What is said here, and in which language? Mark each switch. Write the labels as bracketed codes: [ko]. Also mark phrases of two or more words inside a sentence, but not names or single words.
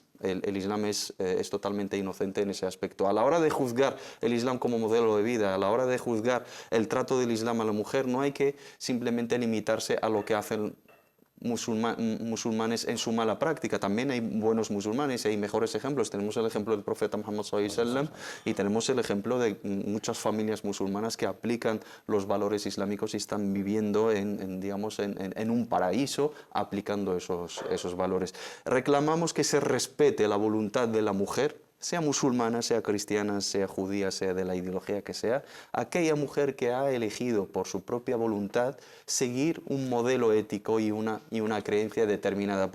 [es] El Islam es totalmente inocente en ese aspecto. A la hora de juzgar el Islam como modelo de vida, a la hora de juzgar el trato del Islam a la mujer, no hay que simplemente limitarse a lo que hacen musulmanes en su mala práctica. También hay buenos musulmanes y hay mejores ejemplos. Tenemos el ejemplo del profeta Muhammad [ar] صلى الله عليه وسلم [es] y tenemos el ejemplo de muchas familias musulmanas que aplican los valores islámicos y están viviendo en un paraíso aplicando esos valores. Reclamamos que se respete la voluntad de la mujer, sea musulmana, sea cristiana, sea judía, sea de la ideología que sea, aquella mujer que ha elegido por su propia voluntad seguir un modelo ético y una creencia determinada.